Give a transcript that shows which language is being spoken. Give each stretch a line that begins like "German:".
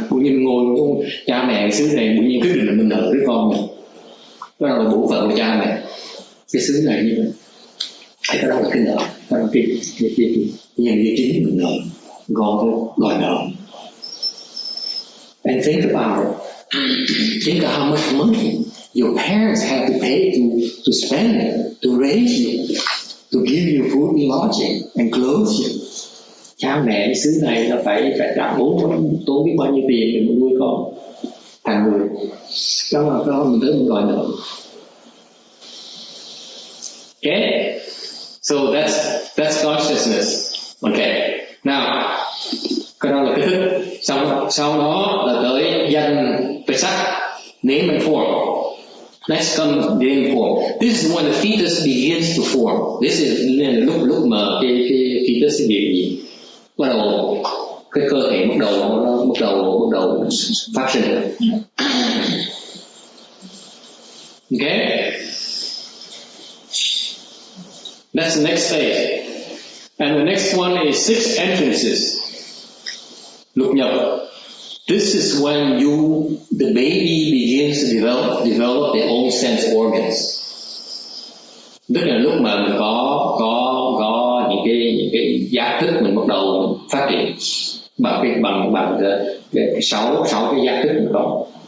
Vietnamese: Cũng như mình ngồi trong cha mẹ xứ này tự nhiên quyết định là mình nợ với con mình. Đó là bổn phận của cha mẹ. Cái xứ này như vậy. Cái đó là cái nợ, đó là cái nhân duyên chính mình nợ, gọi nợ.
English: And think about it. Think of how much money your parents have to pay to spend, to raise you, to give you food and lodging and clothe you.
Vietnamese: Cha mẹ xứ này là phải trả tốn biết bao nhiêu tiền để mình nuôi con thành người. Đó là mình tới mình gọi nợ.
English: Okay? So that's consciousness.
Vietnamese: Okay. Now, cái đó là cái thức. Sau đó là tới danh và sắc,
English: name and form. Next comes name and form. This is when the fetus begins to form. This is
Vietnamese: lúc mà cái fetus gì bắt đầu cái cơ thể bắt đầu phát sinh.
English: Okay. That's the next phase. And the next one is 6 entrances. Lục nhập. This is when the baby begins to develop their own sense organs.
Vietnamese: Tức là lúc mà mình có những cái giác thức mình bắt đầu phát triển bằng cái 6 cái giác thức mình có.